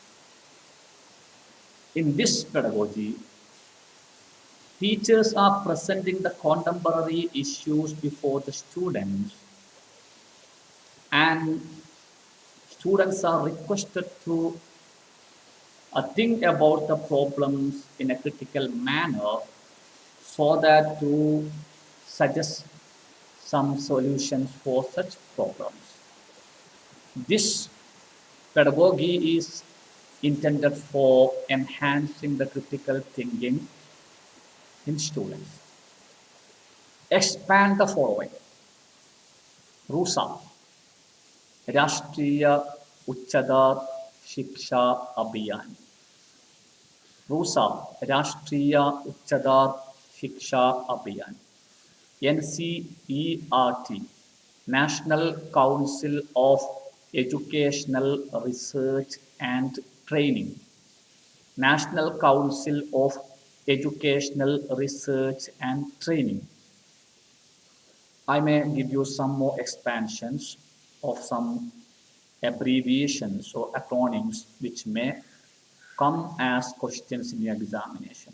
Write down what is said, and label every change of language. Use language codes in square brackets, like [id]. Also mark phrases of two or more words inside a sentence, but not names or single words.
[en] In this pedagogy, teachers are presenting the contemporary issues before the students and students are requested to think about the problems in a critical manner so that to suggest some solutions for such problems. This pedagogy is intended for enhancing the critical thinking in students. Expand the following. RUSA, Rashtriya Uchchadar Shiksha Abhiyan. RUSA, Rashtriya Uchchadar Shiksha Abhiyan. NCERT, National Council of Educational Research and Training. National Council of Educational Research and Training. I may give you some more expansions of some abbreviations or acronyms which may come as questions in the examination.